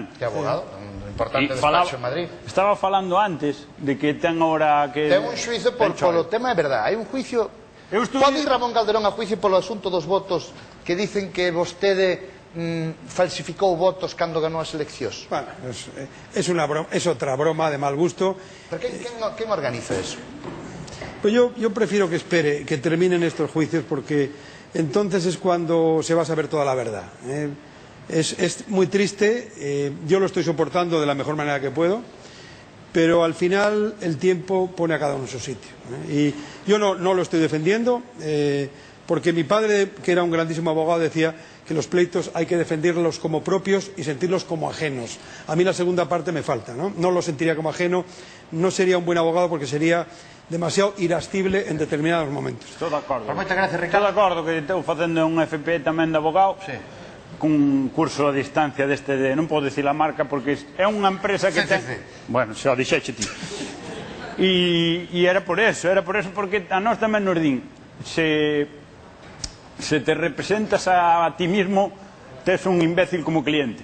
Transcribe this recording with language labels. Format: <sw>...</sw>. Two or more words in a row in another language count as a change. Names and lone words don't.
<gl>Que é abogado, un importante despacho en Madrid. Estaba falando antes de que ten ahora que... Ten un xuizo polo tema, é verdade, hai un juicio... Pode ir Ramón Calderón a juicio polo asunto dos votos que dicen que vostede falsificou votos cando ganou as eleccións?</gl> <es>Bueno, es otra broma de mal gusto.</es> <gl>Pero quen organiza eso?</gl> <es>Pues yo prefiero que espere, que terminen estos juicios, porque entonces es cuando se va a saber toda la verdad. Es muy triste, yo lo estoy soportando de la mejor manera que puedo, pero al final el tiempo pone a cada uno en su sitio. Y yo no lo estoy defendiendo, porque mi padre, que era un grandísimo abogado, decía que los pleitos hay que defenderlos como propios y sentirlos como ajenos. A mí la segunda parte me falta, no lo sentiría como ajeno, no sería un buen abogado porque sería demasiado irascible en determinados momentos.</es> <gl>Estou de acordo. Por moitas gracias, Estou de Ricardo. acordo que estou facendo un FP tamén de abogado. Sí. Cun curso a distancia deste de... Non podo dicir a marca porque é unha empresa que ten... Bueno, xa o dixeche ti. E era por eso porque a nós tamén nos din se te representas</gl> <es>a ti mismo</es> <gl>tes un imbécil como cliente.</gl>